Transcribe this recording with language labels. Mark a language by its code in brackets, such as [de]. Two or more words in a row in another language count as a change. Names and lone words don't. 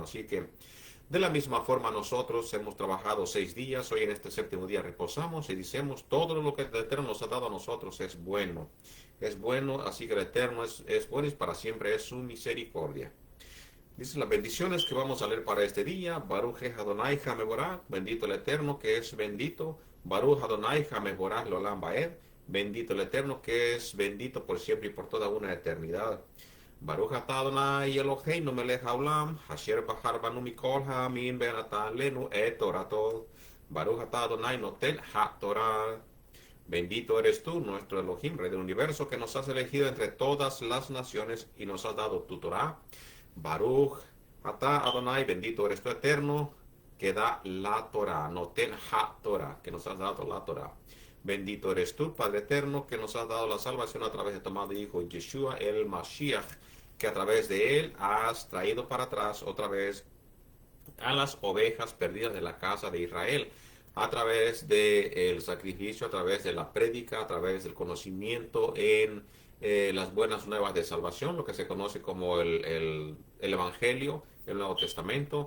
[es] Así que de la misma forma nosotros hemos trabajado 6 días, hoy en este séptimo día reposamos y decimos: todo lo que el Eterno nos ha dado a nosotros es bueno, así que el Eterno es bueno y para siempre es su misericordia. Dice las bendiciones que vamos a leer para este día. [he] ברוך אדוני המבורך, [es] bendito el Eterno que es bendito. [he] ברוך אדוני המבורך לעולם ועד, [es] bendito el Eterno que es bendito por siempre y por toda una eternidad. [he] ברוך אתה אדוני אלהינו מלך העולם, אשר בחר בנו מכל העמים ונתן לנו את תורתו. ברוך אתה אדוני נותן התורה. [es] Bendito eres tú, nuestro Elohim, Rey del universo, que nos has elegido entre todas las naciones y nos has dado tu Torah. [he] ברוך אתה אדוני, [es] bendito eres tú, Eterno, que da la Torah, [he] נותן התורה, [es] que nos has dado la Torah. Bendito eres tú, Padre Eterno, que nos has dado la salvación a través de tu amado Hijo Yeshua el Mashiach, que a través de él has traído para atrás otra vez a las ovejas perdidas de la casa de Israel, a través del sacrificio, a través de la prédica, a través del conocimiento en las buenas nuevas de salvación, lo que se conoce como el Evangelio, el Nuevo Testamento.